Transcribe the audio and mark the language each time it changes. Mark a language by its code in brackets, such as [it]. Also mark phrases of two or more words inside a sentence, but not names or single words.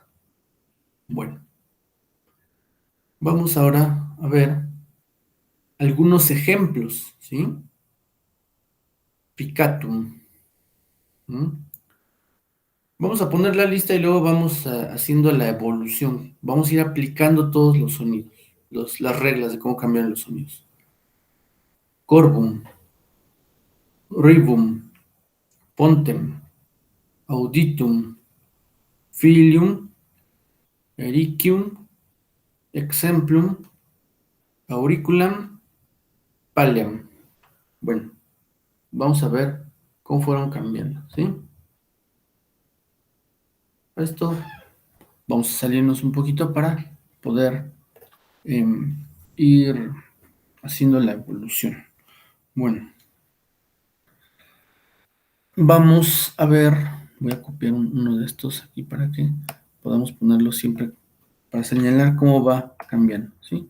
[es] Bueno, vamos ahora a ver algunos ejemplos, ¿sí? Picatum. Vamos a poner la lista y luego vamos haciendo la evolución. Vamos a ir aplicando todos los sonidos, las reglas de cómo cambian los sonidos. [la] Corvum, rivum, pontem, auditum, filium, ericium, exemplum, auriculam, palliam. [es] Bueno, vamos a ver cómo fueron cambiando, ¿sí? Esto vamos a salirnos un poquito para poder ir haciendo la evolución. Bueno, vamos a ver, voy a copiar uno de estos aquí para que podamos ponerlo siempre para señalar cómo va cambiando, ¿sí?